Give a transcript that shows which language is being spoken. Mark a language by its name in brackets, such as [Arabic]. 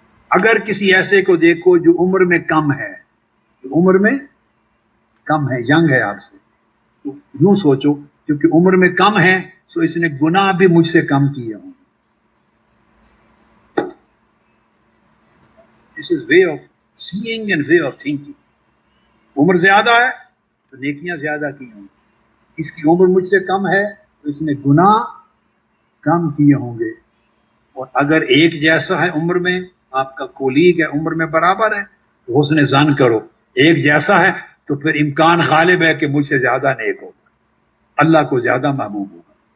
[Urdu] اگر کسی ایسے کو دیکھو جو عمر میں کم ہے، جو عمر میں کم ہے، ینگ ہے آپ سے، تو یوں سوچو کیونکہ عمر میں کم ہے سو اس نے گناہ بھی مجھ سے کم کیے ہوں. [English] This is way of seeing and way of thinking. [Urdu] عمر زیادہ ہے تو نیکیاں زیادہ کی ہوں گی. اس کی عمر مجھ سے کم ہے تو اس نے گناہ کم کیے ہوں گے. اور اگر ایک جیسا ہے عمر میں، آپ کا کولیگ ہے عمر میں برابر ہے، تو حسن ظن کرو ایک جیسا ہے تو پھر امکان غالب ہے کہ مجھ سے زیادہ نیک ہوگا، اللہ کو زیادہ محبوب ہوگا.